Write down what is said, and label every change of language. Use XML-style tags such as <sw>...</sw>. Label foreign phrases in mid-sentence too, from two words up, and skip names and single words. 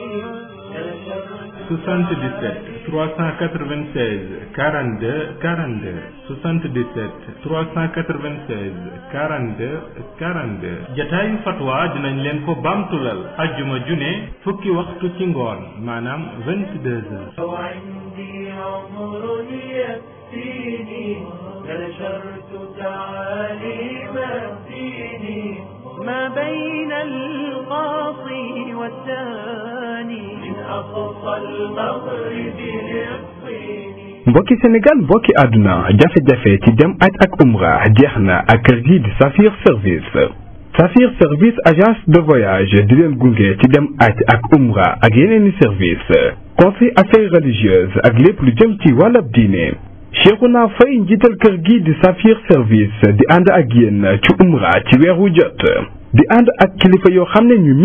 <wo>77 396 42 42 77 396 42 42 jataayu fatwa dinañ leen ko bamtulal ajjuma june fukki waxtu ci ngoon maanaam 22h.</wo> <ar>نشرت تعاليم الدين ما بين القاصي والداني من أقصى المغرب للصين.</ar> <wo>mbokki Sénégal mbokki àdduna jafe-jafe ci dem aj ak umra jeex na ak kër gi di Safir Service</wo> <fr>agence de voyage</fr> <wo>di leen gunge ci dem aj ak umra ak yeneeni</wo> <fr>service conseil affaires religieuses</fr> <wo>ak lépp lu jëm ci wàllab diine Cheikhouna Faye njiital kër gi di Safir Service di ànd ak yéen ci umra ci weeru jot di ànd ak kilifa yoo xam ne ñu</wo>